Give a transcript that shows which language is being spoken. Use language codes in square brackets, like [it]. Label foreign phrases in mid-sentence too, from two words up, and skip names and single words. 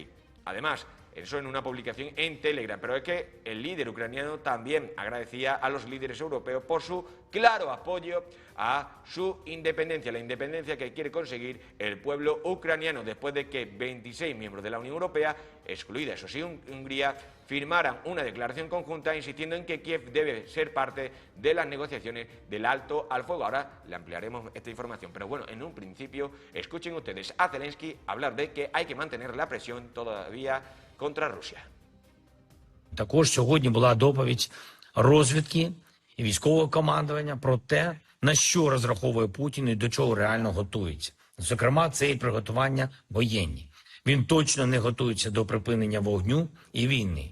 [es] Además, eso en una publicación en Telegram, pero es que el líder ucraniano también agradecía a los líderes europeos por su claro apoyo a su independencia, la independencia que quiere conseguir el pueblo ucraniano, después de que 26 miembros de la Unión Europea, excluida eso sí Hungría, firmaran una declaración conjunta insistiendo en que Kiev debe ser parte de las negociaciones del alto al fuego. Ahora le ampliaremos esta información, pero bueno, en un principio escuchen ustedes a Zelensky hablar de que hay que mantener la presión todavía contra Rusia. [uk] Також сьогодні була доповідь розвідки і військового командування про те, на що розраховує Путін і до чого реально готується. Зокрема, це і приготування воєнні. Він точно не готується до припинення вогню і війни.